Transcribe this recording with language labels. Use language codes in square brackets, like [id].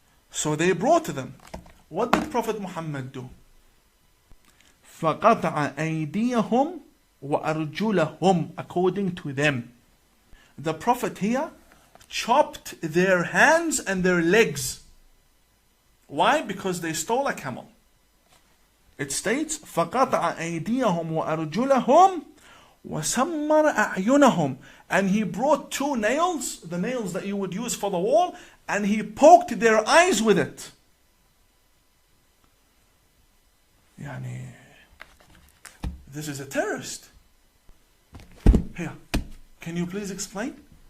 [en] So they brought them. What did Prophet Muhammad do? [ar] فَقَطَعَ أَيْدِيَهُمْ وَأَرْجُلَهُمْ, [en] according to them. The Prophet here chopped their hands and their legs. Why? Because they stole a camel. It states, [ar] فَقَطَعَ أَيْدِيَهُمْ وَأَرْجُلَهُمْ وَسَمَّرَ أَعْيُنَهُمْ. [en] And he brought two nails, the nails that you would use for the wall, and he poked their eyes with it. This is a terrorist. Here, can you please explain?